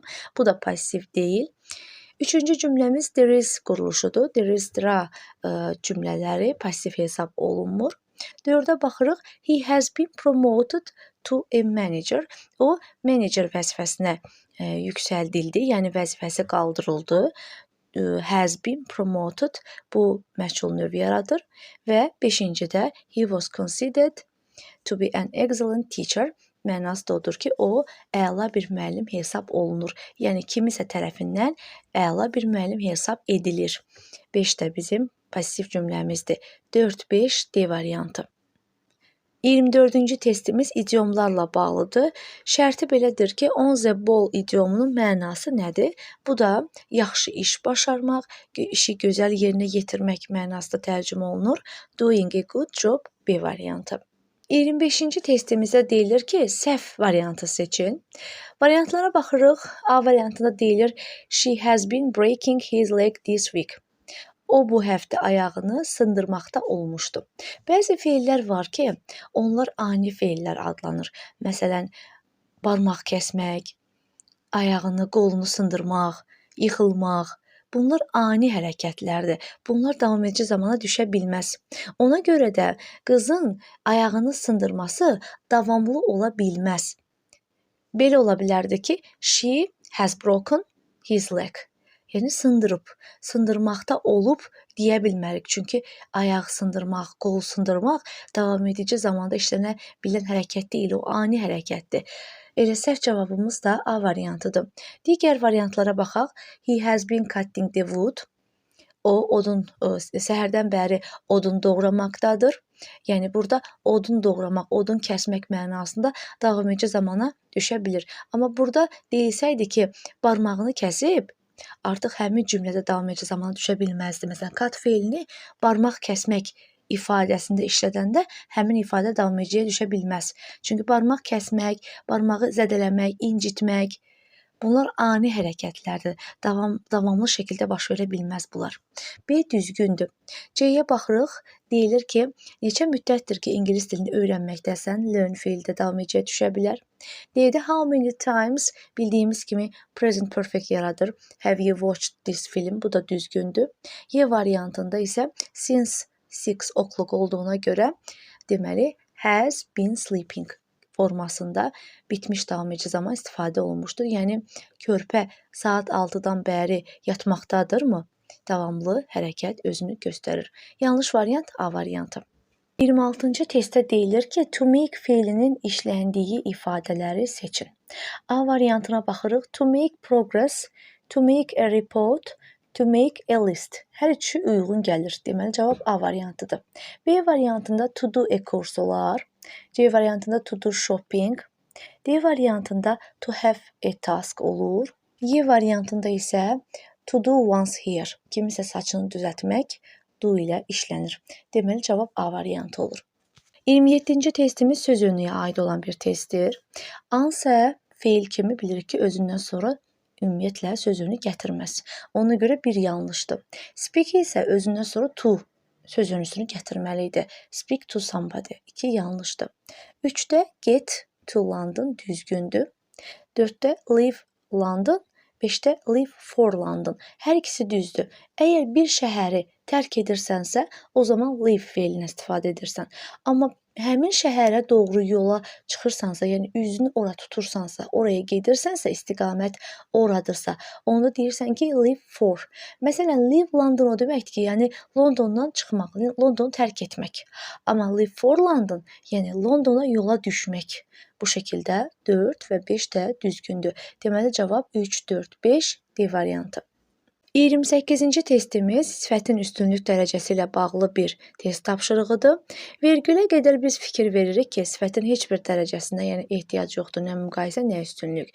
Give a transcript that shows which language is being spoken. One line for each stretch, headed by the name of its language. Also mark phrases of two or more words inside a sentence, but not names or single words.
Azerbaijani: Bu da passiv deyil. Üçüncü cümləmiz
English: there is
Azerbaijani: quruluşudur.
English: There is
Azerbaijani: cümlələri passiv hesab olunmur. Dördə baxırıq.
English: He has been promoted to a manager.
Azerbaijani: O, manager vəzifəsinə yüksəldildi, yəni vəzifəsi qaldırıldı.
English: Has been promoted,
Azerbaijani: bu məchul növ yaradır. Və beşincidə
English: he was considered to be an excellent teacher.
Azerbaijani: Mənası da odur ki, o, əla bir müəllim hesab olunur. Yəni, kimisə tərəfindən əla bir müəllim hesab edilir. 5 də bizim pasiv cümləmizdir. 4-5 D variantı. 24-cü testimiz idiomlarla bağlıdır. Şərti belədir ki,
English: on the ball
Azerbaijani: idiomunun mənası nədir? Bu da yaxşı iş başarmaq, işi gözəl yerinə yetirmək mənasında tərcümə olunur.
English: Doing a good job
Azerbaijani: B variantı. 25-ci testimizdə deyilir ki, səhv variantı seçin. Variantlara baxırıq. A variantında deyilir
English: she has been breaking his leg this week.
Azerbaijani: O bu həftə ayağını sındırmaqda olmuşdu. Bəzi feillər var ki, onlar ani feillər adlanır. Məsələn, barmaq kəsmək, ayağını, qolunu sındırmaq, yıxılmaq. Bunlar ani hərəkətlərdir. Bunlar davam edici zamana düşə bilməz. Ona görə də qızın ayağını sındırması davamlı ola bilməz. Belə ola bilərdi ki,
English: she has broken his leg.
Azerbaijani: Yəni sındırmaqda olub deyə bilmərik. Çünki ayaq sındırmaq, qol sındırmaq davam edici zamanda işlənə bilən hərəkət deyil, o ani hərəkətdir. Elə səhv cavabımız da A variantıdır. Digər variantlara baxaq.
English: He has been cutting the wood.
Azerbaijani: O səhərdən bəri odun doğramaqdadır. Yəni burada odun doğramaq, odun kəsmək mənasında davam edici zamana düşə bilir. Amma burada deyilsəydi ki, barmağını kəsib, artıq həmin cümlədə davam edici zamana düşə bilməzdi. Məsələn, cut feilini barmaq kəsmək ifadəsində işlədəndə həmin ifadə davam ediciyə düşə bilməz. Çünki barmaq kəsmək, barmağı zədələmək, incitmək, bunlar ani hərəkətlərdir. Davamlı şəkildə baş verə bilməz bunlar. B düzgündür. C-yə baxırıq. Deyilir ki, neçə müddətdir ki, ingilis dilini öyrənməkdəsən, learn feildə davam ediciyə düşə bilər.
English: D-də how many times
Azerbaijani: bildiyimiz kimi
English: present perfect yaradır. Have you watched this film?
Azerbaijani: Bu da düzgündür. Y variantında isə
English: since 6 o'clock
Azerbaijani: olduğuna görə deməli
English: has been sleeping
Azerbaijani: formasında bitmiş davam edici zaman istifadə olunmuşdur. Yəni körpə saat 6-dan bəri yatmaqdadırmı? Davamlı hərəkət özünü göstərir. Yanlış variant A variantı. 26-cı testdə deyilir ki,
English: to make
Azerbaijani: feilinin işləndiyi ifadələri seçin. A variantına baxırıq.
English: To make progress, to make a report, to make a list.
Azerbaijani: Hər üçü uyğun gəlir. Deməli, cavab A variantıdır. B variantında
English: to do a course
Azerbaijani: olar. C variantında
English: to do shopping.
Azerbaijani: D variantında
English: to have a task olur.
Azerbaijani: Y variantında isə
English: to do one's hair.
Azerbaijani: Kimisə saçını düzəltmək do ilə işlənir. Deməli, cavab A variantı olur. 27-ci testimiz söz ünlüyə aid olan bir testdir. Ansə feil kimi bilirik ki, özündən sonra ümumiyyətlə sözünü gətirməz. Ona görə bir yanlışdır. Speak isə özündən sonra to sözünüsünü gətirməli idi.
English: Speak to somebody.
Azerbaijani: 2 yanlışdır. 3-də
English: get to London düzgündür. 4-də leave London. 5-də leave for London.
Azerbaijani: Hər ikisi düzdür. Əgər bir şəhəri tərk edirsənsə, o zaman leave feilini istifadə edirsən. Amma həmin şəhərə doğru yola çıxırsansa, yəni üzünü ora tutursansa, oraya gedirsənsə, istiqamət oradırsa, onda deyirsən ki,
English: leave for.
Azerbaijani: Məsələn, leave London o deməkdir ki, yəni Londondan çıxmaq, Londonu tərk etmək.
English: Amma leave for London,
Azerbaijani: yəni Londona yola düşmək. Bu şəkildə 4 və 5 də düzgündür. Deməli, cavab 3, 4, 5 D variantı. 28-ci testimiz sifətin üstünlük dərəcəsi ilə bağlı bir test tapşırığıdır. Vergülə qədər biz fikir veririk ki, sifətin heç bir dərəcəsinə, yəni ehtiyac yoxdur, nə müqayisə, nə üstünlük.